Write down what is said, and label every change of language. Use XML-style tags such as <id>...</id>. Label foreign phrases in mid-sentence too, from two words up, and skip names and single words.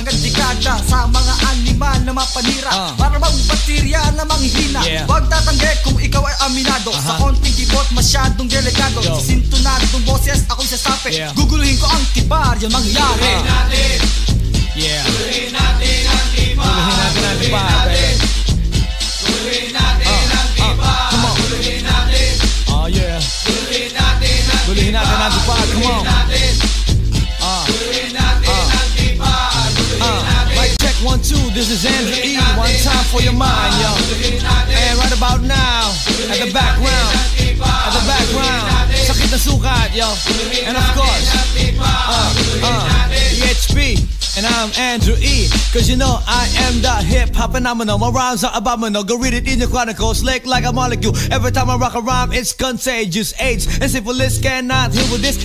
<tl>hanggang dekada sa mga animal na mapanira. Para bang baterya na manghihina.</tl> <en>Yeah.</en> <tl>Huwag tatanggi kung ikaw ay aminado. Sa konting kibot, masyadong delikado.</tl> <en>Yo.</en> <tl>Sa sintonadong boses, ako'y sasapi.</tl> <en>Yeah.</en> <tl>Guguluhin ko ang tibar, yung mangyayari. Yeah. Guluhin natin ang tipar, baby.</tl> <en>Come on. Oh, yeah.</en> <tl>Guluhin natin ang tipar,</tl> <en>come on. Mic check 1, 2, this is Andrew E. One time for your mind, yo. And right about now, at the background,</en> <tl>sakit na sukat,</tl> <en>yo. And of course, EHP. And I'm Andrew E. Cause you know I am the hip-hop phenomenal. My rhymes are abominable. Go read it in your chronicles. Slick like a molecule. Every time I rock a rhyme, it's contagious. AIDS and syphilis cannot deal with this.</en>